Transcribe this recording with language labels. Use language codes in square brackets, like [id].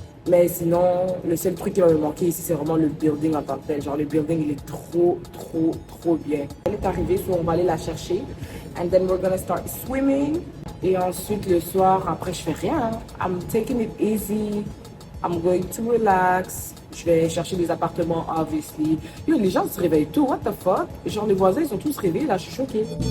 [fr] Mais sinon, le seul truc qui va me manquer ici, c'est vraiment le building en tant que tel. Genre, le building, il est trop, trop, trop bien. Elle est arrivée, so on va aller la chercher. [en] And then we're gonna start swimming. [fr] Et ensuite, le soir, après, je fais rien. [en] I'm taking it easy. I'm going to relax. [fr] Je vais chercher des appartements, obviously. Yo, les gens se réveillent tôt, [en] what the fuck? [fr] Genre, les voisins, ils sont tous réveillés, là, je suis choquée.